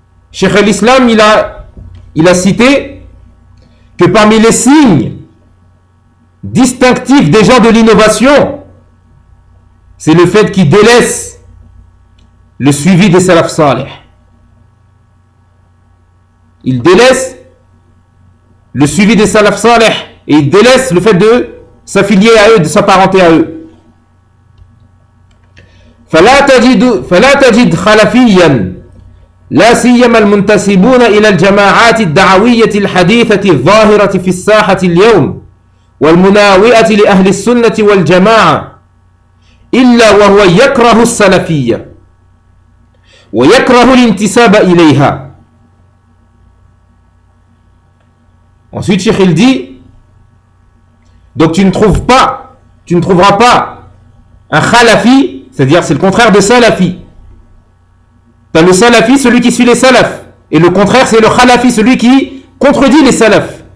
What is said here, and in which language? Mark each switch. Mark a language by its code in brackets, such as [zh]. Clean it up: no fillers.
[fr] Cheikh al-Islam, il a cité que parmi les signes distinctifs des gens de l'innovation, c'est le fait qu'ils délaissent le suivi des salaf salih. Ils délaissent le suivi des salaf salih et ils délaissent le fait de s'affilier à eux, de s'apparenter à eux. [ar] فَلَا تَجِدْ خَلَفِيًّا لا سيما المنتسبون إلى الجماعات الدعوية الحديثة الظاهرة في الساحة اليوم والمناوئة لأهل السنة والجماعة إلا وهو يكره السلفية ويكره الانتساب إليها. [fr] Ensuite, Cheikh il dit, donc tu ne trouveras pas un khalafi, c'est-à-dire c'est le contraire de salafi. T'as le salafi, celui qui suit les salafs. Et le contraire, c'est le khalafi, celui qui contredit les salafs.